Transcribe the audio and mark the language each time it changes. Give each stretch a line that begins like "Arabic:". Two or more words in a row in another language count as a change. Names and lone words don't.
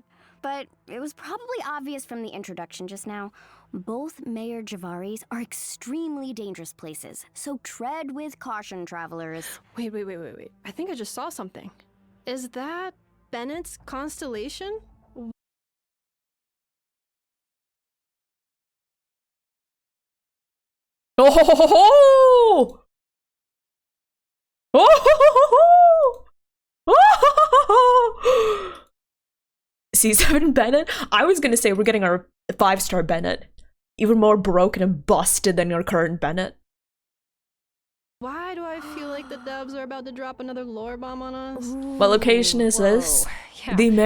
English: But it was probably obvious from the introduction just now. Both Mayor Javaris are extremely dangerous places, so tread with caution, travelers. Wait. I think I just saw something. Is that Bennett's constellation? Oh ho ho ho ho! Oh ho ho ho ho! Oh ho ho ho ho! C7 Bennett? I was gonna say we're getting our 5-star Bennett. Even more broken and busted than your current Bennett. Why do I feel like the devs are about to drop another lore bomb on us? What location is this? Yeah. The Mayor